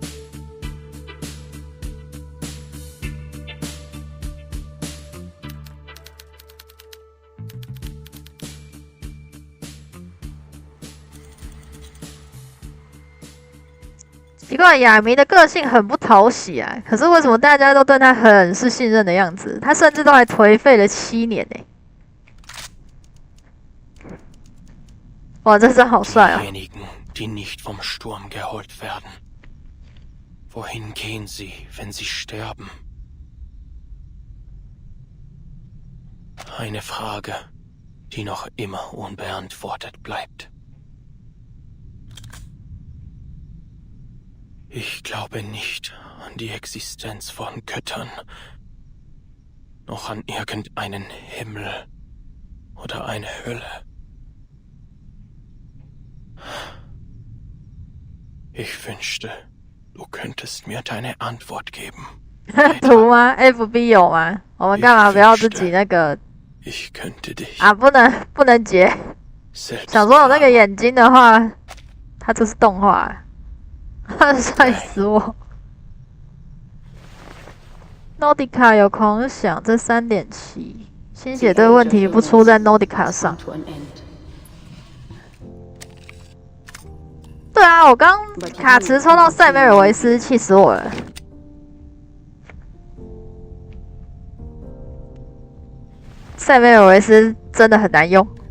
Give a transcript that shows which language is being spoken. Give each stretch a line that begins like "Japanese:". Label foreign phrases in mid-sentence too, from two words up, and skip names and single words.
Chinese: 奇怪，亚明的个性很不讨喜啊，可是为什么大家都对他很是信任的样子？他甚至都还颓废了7年呢、哇，这真好帅啊！
German: Diejenigen, die nicht vom Sturm geholt werden. Wohin gehen sie, wenn sie sterben? Eine Frage, die noch immer unbeantwortet bleibt. Ich glaube nicht an die Existenz von Göttern, noch an irgendeinen Himmel oder eine Hölle. Ich wünschte, du könntest mir deine Antwort geben.
Chinese: 图吗 ？FB 有吗？我们干嘛不要自己那个？啊，不能截。想说有那个眼睛的话，它这是动画，帅死我 ！Nordica 有狂想，这3.7，新写对问题不出在 Nordica 上。对啊，我刚卡池抽到塞梅尔维斯，气死我了。塞梅尔维斯真的很难用。